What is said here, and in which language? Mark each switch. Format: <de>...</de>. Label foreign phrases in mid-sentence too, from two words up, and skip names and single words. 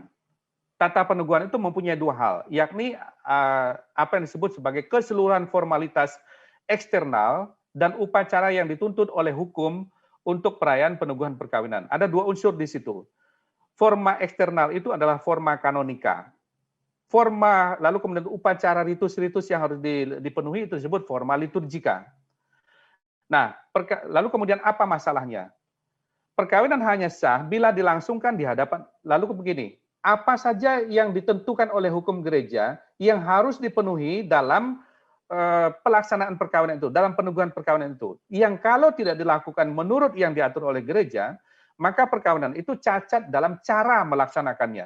<id>Tata peneguhan itu mempunyai dua hal, yakni apa yang disebut sebagai keseluruhan formalitas eksternal dan upacara yang dituntut oleh hukum untuk perayaan peneguhan perkawinan. Ada dua unsur di situ. Forma eksternal itu adalah forma kanonika. Forma, lalu kemudian upacara ritus-ritus yang harus dipenuhi itu disebut forma liturgika. Nah, lalu kemudian apa masalahnya? Perkawinan hanya sah bila dilangsungkan di hadapan, lalu begini, apa saja yang ditentukan oleh hukum gereja yang harus dipenuhi dalam pelaksanaan perkawinan itu, dalam peneguhan perkawinan itu, yang kalau tidak dilakukan menurut yang diatur oleh gereja, maka perkawinan itu cacat dalam cara melaksanakannya.</id>